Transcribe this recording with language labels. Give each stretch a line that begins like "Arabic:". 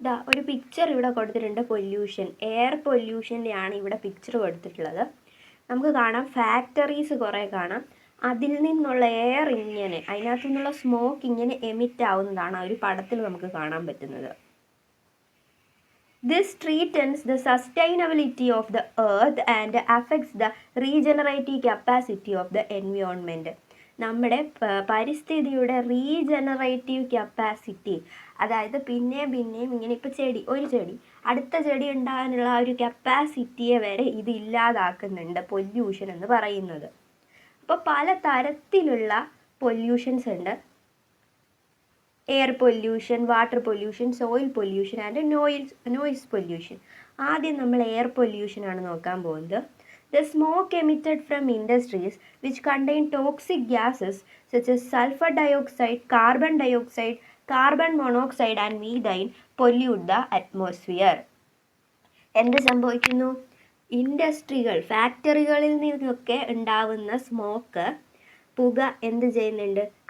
Malayalam: ഒരു പിക്ചർ ഇവിടെ കൊടുത്തിട്ടുണ്ട്. പൊല്യൂഷൻ, എയർ പൊല്യൂഷൻ്റെയാണ് ഇവിടെ പിക്ചർ കൊടുത്തിട്ടുള്ളത്. നമുക്ക് കാണാം ഫാക്ടറീസ് കുറേ കാണാം. അതിൽ നിന്നുള്ള എയർ ഇങ്ങനെ, അതിനകത്തു നിന്നുള്ള സ്മോക്ക് ഇങ്ങനെ എമിറ്റ് ആവുന്നതാണ് ആ ഒരു പടത്തിൽ നമുക്ക് കാണാൻ പറ്റുന്നത്.
English: This threatens the sustainability of the earth and affects the regenerative capacity of the environment.
Malayalam: നമ്മുടെ പരിസ്ഥിതിയുടെ റീജനറേറ്റീവ് കപ്പാസിറ്റി, അതായത് പിന്നെയും ഇങ്ങനെ ഇപ്പോൾ ഒരു ചെടി അടുത്ത ചെടി ഉണ്ടാകാനുള്ള ആ ഒരു കപ്പാസിറ്റിയെ വരെ ഇത് ഇല്ലാതാക്കുന്നുണ്ട് പൊല്യൂഷൻ എന്ന് പറയുന്നത്. അപ്പോൾ പല തരത്തിലുള്ള പൊല്യൂഷൻസ് ഉണ്ട്. Air pollution, water pollution, soil pollution and noise pollution. ആദ്യം നമ്മൾ എയർ പൊല്യൂഷനാണ് നോക്കാൻ പോകുന്നത്.
English: The smoke emitted from industries which contain toxic gases such as sulfur dioxide, carbon dioxide, carbon monoxide and methane pollute the atmosphere.
Malayalam: എന്ത് സംഭവിക്കുന്നു? ഇൻഡസ്ട്രികൾ, ഫാക്ടറികളിൽ നിന്നൊക്കെ ഉണ്ടാവുന്ന smoke, പുക എന്ത് ചെയ്യുന്നുണ്ട്?